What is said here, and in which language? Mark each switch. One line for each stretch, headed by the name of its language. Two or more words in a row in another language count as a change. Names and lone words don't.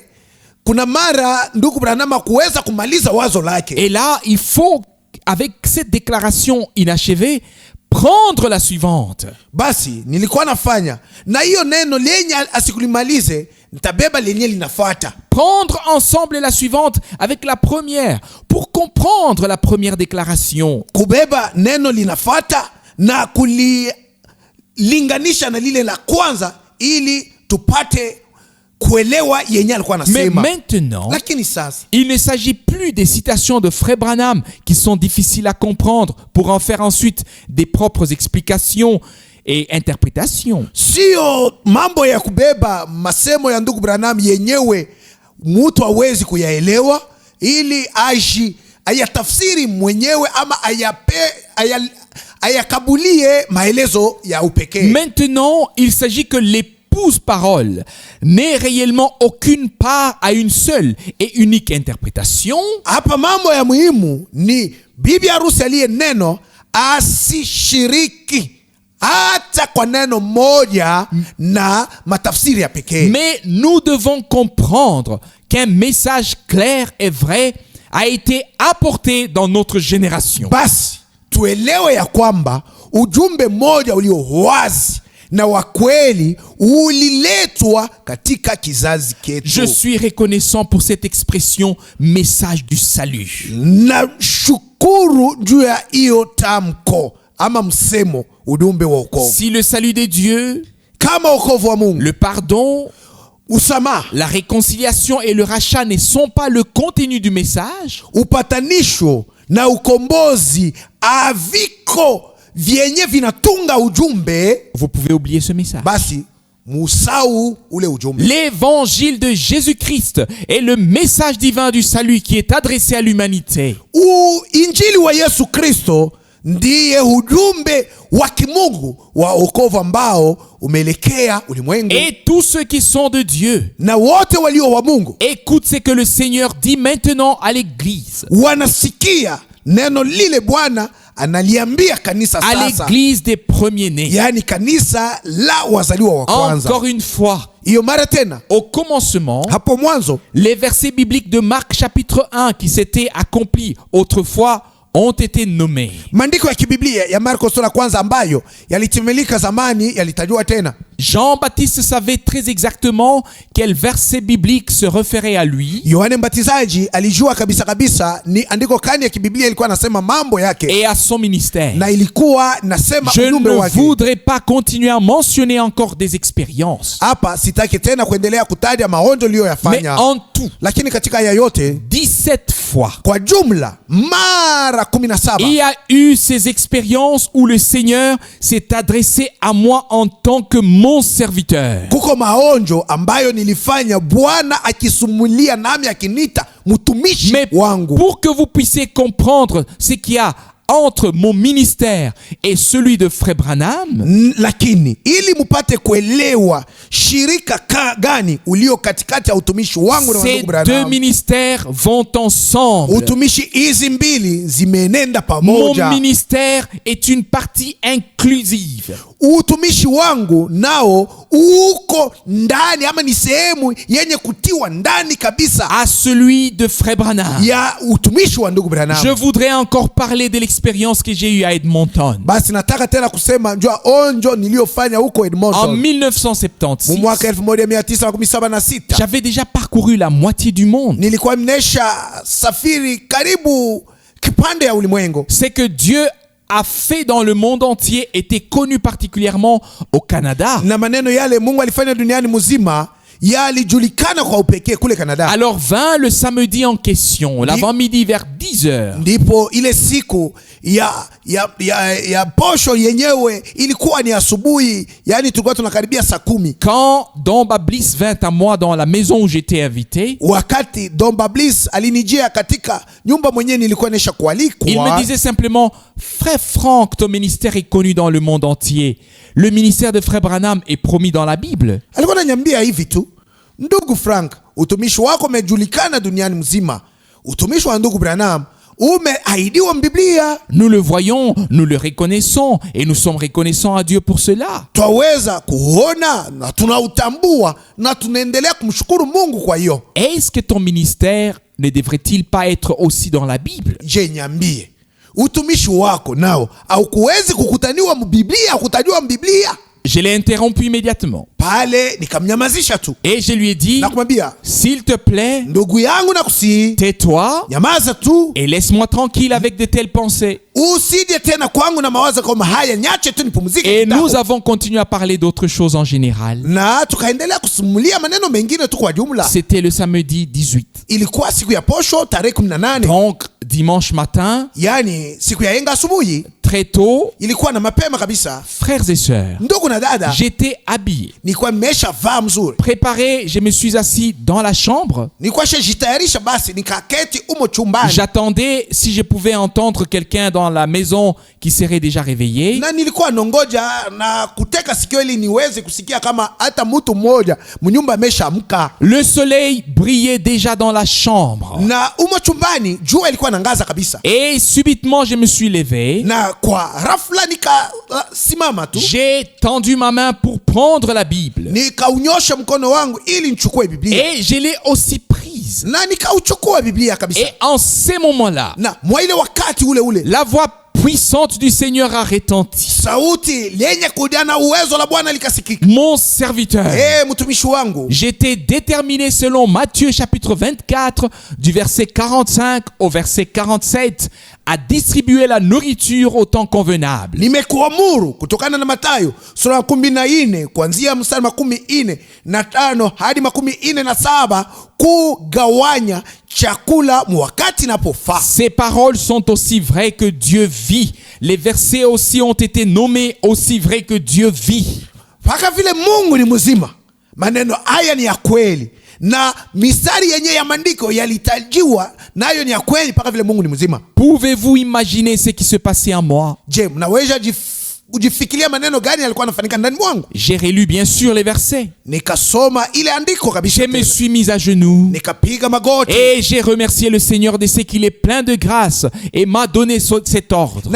Swahili: Kuna mara ndugu Branham hakuweza kumaliza wazo lake.
French: Et là, il faut, avec cette déclaration inachevée, prendre la suivante.
Swahili: Basi nilikuwa nafanya na hiyo neno lenye asikulimalize, nitabeba lenye linafuata.
French: Prendre ensemble la suivante avec la première pour comprendre la première déclaration.
Swahili: Kubeba neno linafuata na kulilinganisha na lile la kwanza ili tupate kuelewa yenye alikuwa
French: Mais
Swahili: anasema.
French: maintenant,
Swahili: Lakini sasa
French: il ne s'agit plus des citations de frère Branham qui sont difficiles à comprendre pour en faire ensuite des propres explications et interprétations.
Swahili: sio mambo ya kubeba masemo ya ndugu Branham yenyewe mtu hawezi kuyaelewa ili ayatafsiri mwenyewe ama ayakabulie maelezo ya upekee.
French: Maintenant, il s'agit que l'épouse parole n'ait réellement aucune part à une seule et unique interprétation.
Swahili: Hapa mambo ya muhimu ni bibi harusi aliye neno asishiriki hata kwa neno moja na matafsiri ya pekee.
French: Mais nous devons comprendre qu'un message clair et vrai a été apporté dans notre génération.
Swahili: Basi tuelewe ya kwamba ujumbe mmoja ulio wazi na wa kweli uliletwa katika kizazi ketu.
French: Je suis reconnaissant pour cette expression message du salut.
Swahili: Na shukuru juu ya hiyo tamko ama msemo ujumbe wa wokovu.
French: Si le salut de Dieu,
Swahili: Kama wokovu wa Mungu,
French: le pardon,
Swahili: usamaha,
French: la réconciliation et le rachat ne sont pas le contenu du message,
Swahili: upatanisho na ukombozi aviko vyenye vinatunga ujumbe,
French: vous pouvez oublier ce message.
Swahili: basi musau ule ujumbe.
French: L'évangile de Jésus-Christ est le message divin du salut qui est adressé à l'humanité.
Swahili: Injili wa Yesu Kristo ndiye ujumbe wa kimungu wa wokovu ambao umeelekea ulimwengu.
French: Et tous ceux qui sont de Dieu
Swahili: Na wote walio wa Mungu
French: écoutent ce que le Seigneur dit maintenant à l'Église.
Swahili: wanasikia neno lile Bwana analiambia kanisa
French: À
Swahili: sasa,
French: l'Église des premiers-nés.
Swahili: yaani kanisa la wazaliwa wa kwanza.
French: Encore une fois,
Swahili: Hiyo mara tena,
French: au commencement,
Swahili: hapo mwanzo
French: les versets bibliques de Marc chapitre 1 qui s'étaient accomplis autrefois ont été nommés.
Swahili: maandiko ya kibiblia ya Marko sura kwanza ambayo yalitimilika zamani yalitajwa tena.
French: Jean-Baptiste savait très exactement quel verset biblique se référait à lui.
Swahili: Yohane Mbatizaji alijua kabisa kabisa ni andiko kani ya kibiblia ilikuwa nasema mambo yake
French: Et à son ministère.
Swahili: na ilikuwa nasema
French: Je
Swahili: ujumbe
French: ne
Swahili: wake.
French: voudrais pas continuer à mentionner encore des expériences.
Swahili: Hapa sitaki tena kuendelea kutaja maonjo
French: Mais
Swahili: uliyoyafanya,
French: en tout,
Swahili: lakini katika haya yote
French: 17 fois,
Swahili: kwa jumla mara 17
French: il y a eu ces expériences où le Seigneur s'est adressé à moi en tant que mon serviteur.
Swahili: kuko maonjo ambayo nilifanya Bwana akisumulia nami akinita mtumishi
French: Mais
Swahili: wangu.
French: pour que vous puissiez comprendre ce qu'il y a entre mon ministère et celui de Frère Branham,
Swahili: Lakini ili mupate kuelewa shirika gani ulio katikati ya utumishi wangu na
French: ces
Swahili: ndugu
French: deux
Swahili: Branham,
French: ministères vont ensemble.
Swahili: utumishi hizi mbili zimenenda
French: Mon
Swahili: pamoja.
French: ministère est une partie inclusive.
Swahili: Utumishi wangu nao uko ndani ama ni sehemu yenye kutiwa ndani kabisa
French: À celui de Frère Branham.
Swahili: ya utumishi wa ndugu Branham.
French: Je voudrais encore parler de l'expérience que j'ai eue à Edmonton.
Swahili: Basi nataka tena kusema njua onjo niliyofanya huko
French: En
Swahili: Edmonton
French: 1976,
Swahili: mwaka 1976.
French: j'avais déjà parcouru la moitié du monde.
Swahili: Nilikuwa mnesha safiri karibu kipande ya ulimwengu.
French: C'est que Dieu a fait dans le monde entier était connu particulièrement au Canada.
Swahili: Na maneno yale Mungu alifanya duniani mzima yalijulikana kwa upekee kule Canada.
French: Alors vint le samedi en question, l'avant-midi vers 10 heures.
Swahili: Ndipo ile siku ya posho yenyewe ilikuwa ni asubuhi, yani tulikuwa tunakaribia saa 10.
French: Quand Don Bablis vint à moi dans la maison où j'étais invité,
Swahili: Wakati Don Bablis alinijia katika nyumba mwenyewe nilikuwa nesha kualikwa,
French: il me disait simplement: Frère Franck, ton ministère est connu dans le monde entier. Le ministère de Frère Branham est promis dans la Bible.
Swahili: Alikuwa ananiambia hivi tu: ndugu Frank, utumishi wako umejulikana duniani mzima. Utumishi wa ndugu Branham umeahidiwa Biblia.
French: Nous le voyons, nous le reconnaissons et nous sommes reconnaissants à Dieu pour cela.
Swahili: Twaweza kuona na tunautambua na tunaendelea kumshukuru Mungu kwa hiyo.
French: Est-ce que ton ministère ne devrait-il pas être aussi dans la Bible?
Swahili: Je, niambie, utumishi wako nao haukuwezi kukutaniwa mbiblia, kutajwa mbiblia?
French: Je l'ai interrompu immédiatement.
Swahili: Pale nikamnyamazisha tu.
French: Et je lui ai dit:
Swahili: Nakumwambia,
French: s'il te plaît,
Swahili: ndugu yangu nakusihi,
French: tais-toi
Swahili: nyamaza tu
French: et laisse-moi tranquille avec de telles pensées.
Swahili: Usije tena kwangu na mawazo kama haya, nyache tu nipumzike.
French: Et nous avons continué à parler d'autres choses en général.
Swahili: Na tukaendelea kusimulia maneno mengine tu kwa jumla.
French: C'était le samedi 18.
Swahili: Ilikuwa siku ya posho tarehe 18.
French: Donc dimanche matin,
Swahili: yani siku ya yenga asubuhi,
French: très tôt,
Swahili: ilikuwa na mapema kabisa.
French: frères et sœurs,
Swahili: ndugu na dada,
French: j'étais habillé,
Swahili: nilikuwa nimeshavaa mzuri,
French: préparé. Je me suis assis dans la chambre.
Swahili: Nilikuwa shajitayarisha, basi nikaketi umo chumbani.
French: J'attendais si je pouvais entendre quelqu'un dans la maison qui serait déjà réveillé.
Swahili: Na nilikuwa nongoja na kuteka sikio ili niweze kusikia kama hata mtu mmoja mnyumba ameshaamka.
French: Le soleil brillait déjà dans la chambre.
Swahili: Na umo chumbani jua ilikuwa nangaza kabisa.
French: Et subitement je me suis levé.
Swahili: Na kwa rafla nika simama tu.
French: J'ai tendu ma main pour prendre la Bible.
Swahili: Nikaunyosha mkono wangu ili nichukue Biblia.
French: Et je l'ai aussi prise.
Swahili: Na nikauchukua Biblia kabisa.
French: Et en ces moments-là,
Swahili: na mwa ile wakati ule
French: la voix puissante du Seigneur a retenti.
Swahili: Sauti lenye kujana uwezo la Bwana likasikika.
French: Mon serviteur,
Swahili: mtumishi wangu,
French: j'étais déterminé selon Matthieu chapitre 24 du verset 45 au verset 47 à distribuer la nourriture au temps convenable.
Swahili: Nimekuamuru kutokana na Mathayo sura 14 kuanzia mstari 45 hadi 47 kugawanya chakula mwakati napofaa.
French: Ces paroles sont aussi vraies que Dieu vit. Les versets aussi ont été nommés aussi vrais que Dieu vit.
Swahili: Paka vile Mungu ni mzima, maneno haya ni ya kweli, na mistari yenye ya maandiko yalitajiwa nayo ni ya kweli paka vile Mungu ni mzima.
French: Pouvez-vous imaginer ce qui se passait en moi?
Swahili: Je, mnaweza kujifikiria maneno gani yalikuwa yanafanyika ndani mwangu?
French: J'ai relu bien sûr les versets.
Swahili: Nikasoma ile andiko kabisa.
French: Je me suis mis à genoux.
Swahili: Nikapiga magoti.
French: Et j'ai remercié le Seigneur de ce qu'il est plein de grâce et m'a donné cet ordre.